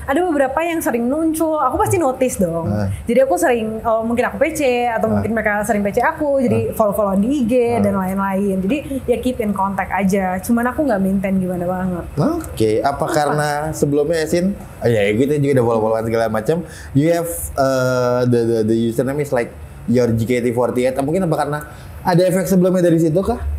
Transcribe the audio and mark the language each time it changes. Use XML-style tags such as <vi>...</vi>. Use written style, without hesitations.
<id>Ada beberapa yang sering muncul, aku pasti notice dong. Jadi aku sering, mungkin aku PC atau mungkin mereka sering PC aku, jadi follow-followan di IG dan lain-lain. Jadi ya</id> <en>keep in contact</en> <id>aja. Cuman aku nggak maintain gimana banget. Apa karena sebelumnya Yasin? Ya kita juga udah follow-followan segala macam.</id> <en>You have the username is like your JKT48.</en> <id>Mungkin apa karena ada efek sebelumnya dari situ kah?</id>